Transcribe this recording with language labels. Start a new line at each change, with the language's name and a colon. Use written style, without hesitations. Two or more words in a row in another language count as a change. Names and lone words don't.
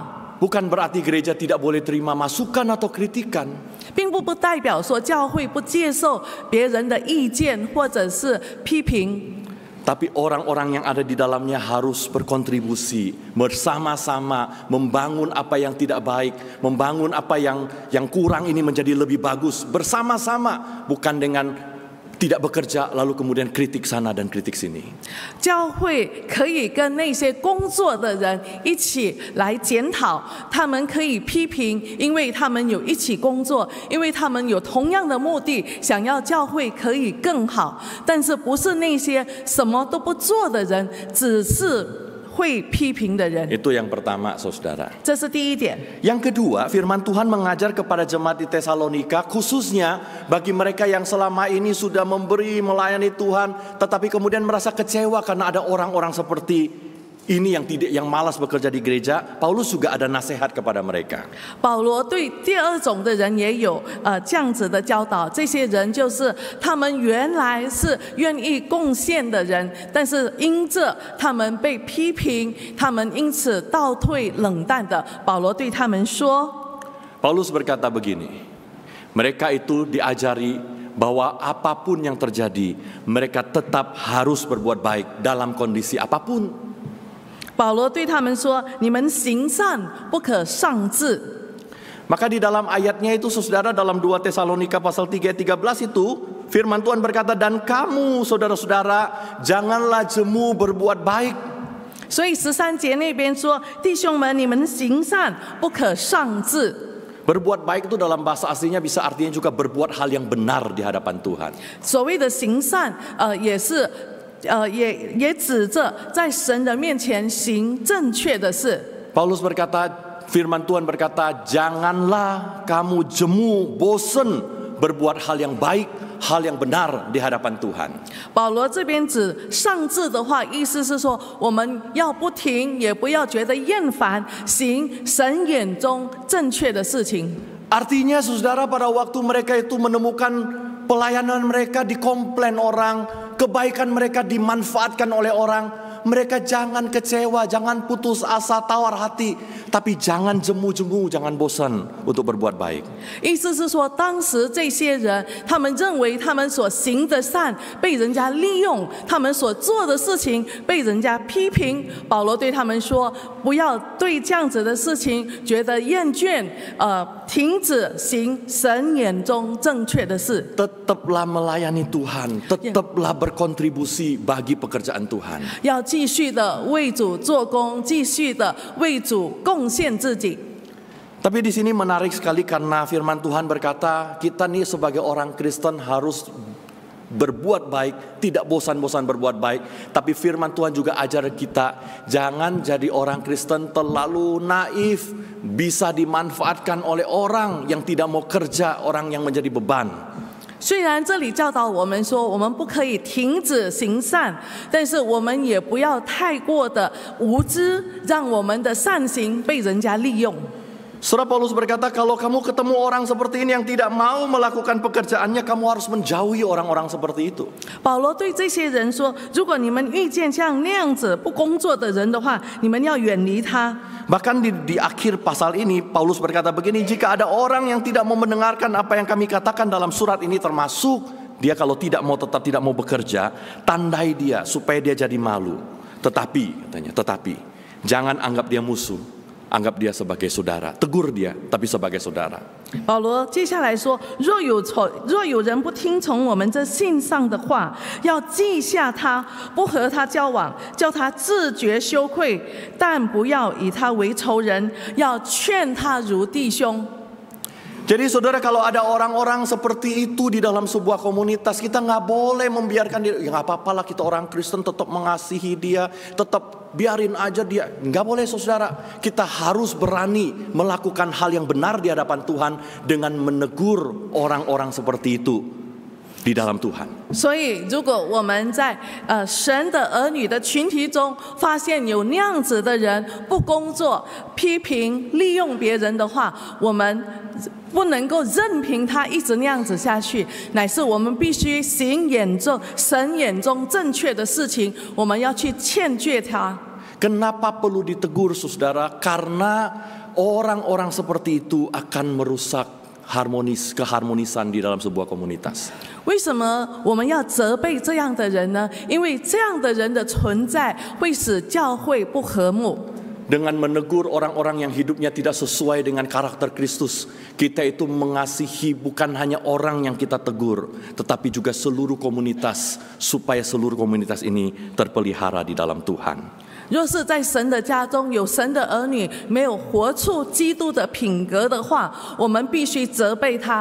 Indonesian: Bukan berarti gereja tidak boleh terima masukan atau kritikan.
Chinese: 并不代表说教会不接受别人的意见或者是批评。
Indonesian: Tapi orang-orang yang ada di dalamnya harus berkontribusi bersama-sama membangun apa yang tidak baik, membangun apa yang kurang ini menjadi lebih bagus bersama-sama, bukan dengan tidak bekerja lalu kemudian kritik sana dan kritik sini.
Chinese: 教会可以跟那些工作的人一起来检讨，他们可以批评，因为他们有一起工作，因为他们有同样的目的，想要教会可以更好。但是不是那些什么都不做的人，只是 会批评的人。
Indonesian: Itu yang pertama, saudara.
Chinese: 这是第一点。
Indonesian: Yang kedua, firman Tuhan mengajar kepada jemaat di Tesalonika, khususnya bagi mereka yang selama ini sudah memberi melayani Tuhan, tetapi kemudian merasa kecewa karena ada orang-orang seperti ini yang malas bekerja di gereja. Paulus juga ada nasihat kepada mereka.
Chinese: 保罗对第二种的人也有这样子的教导，这些人就是他们原来是愿意贡献的人，但是因着他们被批评，他们因此倒退冷淡的。保罗对他们说
Indonesian: Paulus berkata begini, mereka itu diajari bahwa apapun yang terjadi, mereka tetap harus berbuat baik dalam kondisi apapun.
Chinese: 保罗对他们说：“你们行善不可丧志。”
Indonesian: Maka di dalam ayatnya itu saudara, dalam 2 Tesalonika pasal 3 ayat 13 itu firman Tuhan berkata, dan kamu saudara-saudara janganlah jemu berbuat baik.
Chinese: 所以13节那边说：“弟兄们，你们行善不可丧志。”
Indonesian: Berbuat baik itu dalam bahasa aslinya bisa artinya juga berbuat hal yang benar di hadapan Tuhan.
Chinese: 所谓的行善，也是也指着在神的面前行正确的事。
Indonesian: Paulus berkata, firman Tuhan berkata, janganlah kamu jemu, bosen berbuat hal yang baik, hal yang benar di hadapan Tuhan.
Chinese: 保罗这边指丧志的话，意思是说，我们要不停，也不要觉得厌烦，行神眼中正确的事情。
Indonesian: Artinya saudara, pada waktu mereka itu menemukan pelayanan mereka dikomplain orang, kebaikan mereka dimanfaatkan oleh orang, mereka jangan kecewa, jangan putus asa, tawar hati, tapi jangan jemu-jemu, jangan bosan untuk berbuat baik.
Chinese: 意思是说，当时这些人，他们认为他们所行的善被人家利用，他们所做的事情被人家批评。保罗对他们说，不要对这样子的事情觉得厌倦，停止行神眼中正确的事。
Indonesian: Tetaplah melayani Tuhan, tetaplah berkontribusi bagi pekerjaan Tuhan.
Chinese: 要继续的为主做工，继续的为主贡献自己。
Indonesian: Tapi di sini menarik sekali karena firman Tuhan berkata, kita nih sebagai orang Kristen harus berbuat baik, tidak bosan-bosan berbuat baik. Tapi firman Tuhan juga ajar kita, jangan jadi orang Kristen terlalu naif, bisa dimanfaatkan oleh orang yang tidak mau kerja, orang yang menjadi beban.
Chinese: 虽然这里教导我们说，我们不可以停止行善，但是我们也不要太过的无知，让我们的善行被人家利用。
Indonesian: Saudara Paulus berkata, kalau kamu ketemu orang seperti ini yang tidak mau melakukan pekerjaannya, kamu harus menjauhi orang-orang seperti itu.
Chinese: 保罗对这些人说，如果你们遇见像那样子不工作的人的话，你们要远离他。
Indonesian: Bahkan di akhir pasal ini Paulus berkata begini, jika ada orang yang tidak mau mendengarkan apa yang kami katakan dalam surat ini, termasuk dia kalau tetap tidak mau bekerja, tandai dia supaya dia jadi malu. Tetapi katanya, jangan anggap dia musuh. Anggap dia sebagai saudara, tegur dia, tapi sebagai saudara.
Chinese: 保罗接下来说，若有人不听从我们这信上的话，要记下他，不和他交往，叫他自觉羞愧，但不要以他为仇人，要劝他如弟兄。
Indonesian: Jadi saudara, kalau ada orang-orang seperti itu di dalam sebuah komunitas, kita nggak boleh membiarkan dia. Ya nggak apa-apa lah, kita orang Kristen tetap mengasihi dia, tetap biarin aja dia. Nggak boleh saudara. Kita harus berani melakukan hal yang benar di hadapan Tuhan dengan menegur orang-orang seperti itu di dalam Tuhan.
Chinese: 所以，如果我们在神的儿女的群体中发现有那样子的人不工作、批评、利用别人的话，我们不能够任凭他一直那样子下去，乃是我们必须行神眼中正确的事情，我们要去劝诫他。
Indonesian: Kenapa perlu ditegur saudara? Karena orang-orang seperti itu akan merusak keharmonisan di dalam sebuah komunitas.
Chinese: 为什么我们要责备这样的人呢？因为这样的人的存在会使教会不和睦。
Indonesian: Dengan menegur orang-orang yang hidupnya tidak sesuai dengan karakter Kristus, kita itu mengasihi bukan hanya orang yang kita tegur, tetapi juga seluruh komunitas, supaya seluruh komunitas ini terpelihara di dalam Tuhan.
Chinese: 若是在神的家中有神的儿女没有活出基督的品格的话，我们必须责备他。